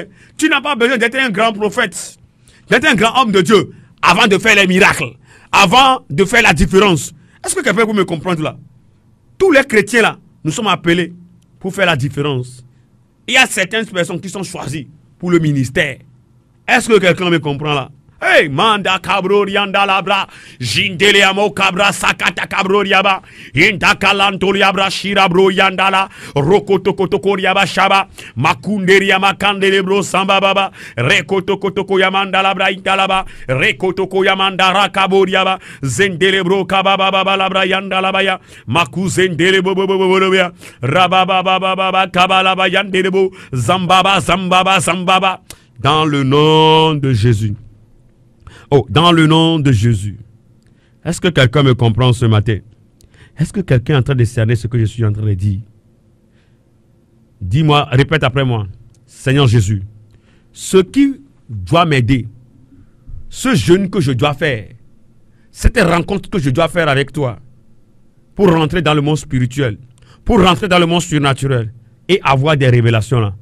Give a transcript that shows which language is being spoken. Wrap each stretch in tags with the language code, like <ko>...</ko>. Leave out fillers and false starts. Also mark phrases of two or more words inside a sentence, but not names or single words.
<fr>Tu n'as pas besoin d'être un grand prophète, d'être un grand homme de Dieu avant de faire les miracles, avant de faire la différence. Est-ce que quelqu'un peut me comprendre là? Tous les chrétiens là, nous sommes appelés pour faire la différence. Il y a certaines personnes qui sont choisies pour le ministère. Est-ce que quelqu'un me comprend là? Hey, manda cabro rianda labra, jindele amo cabra sakata cabro riaba, inda kalanto riabra shirabro yandala, rokotokotoko riaba shaba, makunde riama kandele bro samba baba, rekotokotoko yamanda labra intalaba, rekotoko yamanda rakabo riaba, zendele bro kababa baba labra yandala baya, maku zendele bobo bobo ya, rababa baba baba kabala bayandele bo, zambaba zambaba zambaba, dans le nom de Jésus. Oh, dans le nom de Jésus. Est-ce que quelqu'un me comprend ce matin? Est-ce que quelqu'un est en train de cerner ce que je suis en train de dire? Dis-moi, répète après moi. Seigneur Jésus, ce qui doit m'aider, ce jeûne que je dois faire, cette rencontre que je dois faire avec toi, pour rentrer dans le monde spirituel, pour rentrer dans le monde surnaturel et avoir des révélations là.</fr>